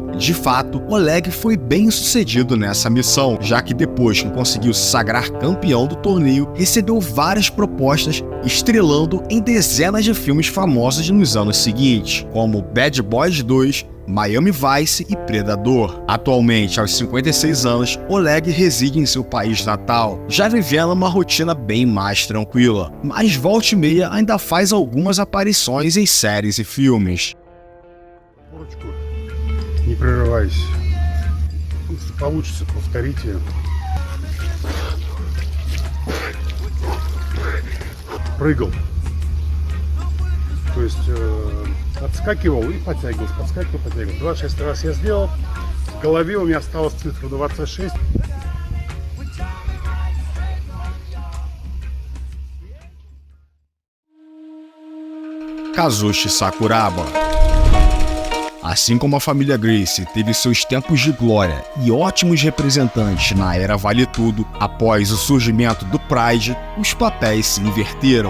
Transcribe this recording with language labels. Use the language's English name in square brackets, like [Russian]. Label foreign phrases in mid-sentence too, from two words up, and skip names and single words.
[Portuguese] De fato, Oleg foi bem sucedido nessa missão, já que depois que conseguiu se sagrar campeão do torneio, recebeu várias propostas, estrelando em dezenas de filmes famosos nos anos seguintes, como Bad Boys 2, Miami Vice e Predador. Atualmente, aos 56 anos, Oleg reside em seu país natal, já vivendo uma rotina bem mais tranquila, mas volta e meia ainda faz algumas aparições em séries e filmes. [Russian] Не прерывайся. Если получится, повторите. Прыгал. То есть отскакивал и подтягивался, подскакивал, подтягивался. 26 раз я сделал. В голове у меня осталась цифра 26. [Portuguese] Kazushi Sakuraba. Assim como a família Gracie teve seus tempos de glória e ótimos representantes na era Vale Tudo, após o surgimento do Pride, os papéis se inverteram.